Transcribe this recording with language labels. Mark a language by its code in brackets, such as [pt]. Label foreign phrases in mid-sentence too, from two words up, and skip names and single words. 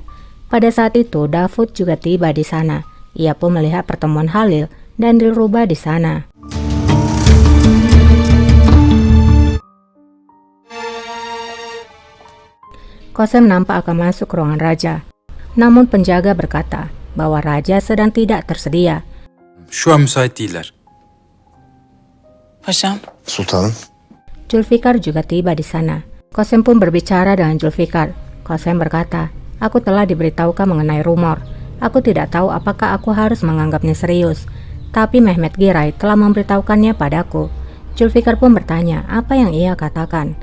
[id] Pada saat itu Davud juga tiba di sana. Ia pun melihat pertemuan Halil dan Dilruba di sana. Qasem nampak akan masuk ke ruangan raja. Namun penjaga berkata bahwa raja sedang tidak tersedia. [tr] Şu an müsait değiller. Paşam. Sultanım. [id] Zulfikar juga tiba di sana. Qasem pun berbicara dengan Zulfikar. Qasem berkata, aku telah diberitahukan mengenai rumor. Aku tidak tahu apakah aku harus menganggapnya serius. Tapi Mehmet Giray telah memberitahukannya padaku. Zulfikar pun bertanya apa yang ia katakan.